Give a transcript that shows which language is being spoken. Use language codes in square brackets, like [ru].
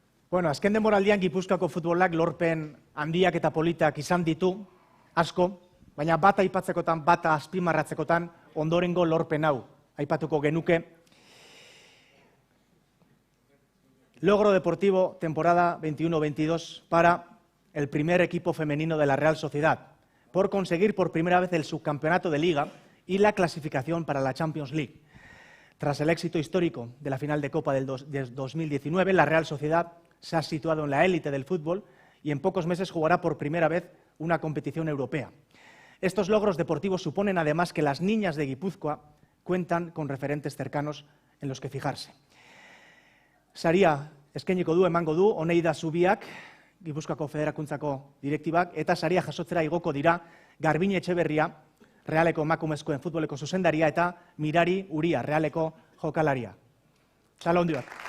[eu] Bueno, azken denboraldian Gipuzkoako futbolak lorpen handiak eta politak izan ditu, asko, baina bat aipatzekotan, bat azpimarratzekotan ondorengo lorpen hau aipatuko genuke. [es] Logro deportivo temporada 21-22 para el primer equipo femenino de la Real Sociedad, por conseguir por primera vez el subcampeonato de Liga y la clasificación para la Champions League. Tras el éxito histórico de la final de Copa del 2019, la Real Sociedad se ha situado en la élite del fútbol y en pocos meses jugará por primera vez una competición europea. Estos logros deportivos suponen además que las niñas de Guipúzcoa cuentan con referentes cercanos en los que fijarse. [eu] Saria eskainiko du, emango du, Oneida Zubiak, Gipuzkoako Federakuntzako direktibak, eta saria jasotzera igoko dira Garbine Etxeberria, Realeko emakumezkoen futboleko zuzendaria, eta Mirari Uria, Realeko jokalaria. Txalo handi bat.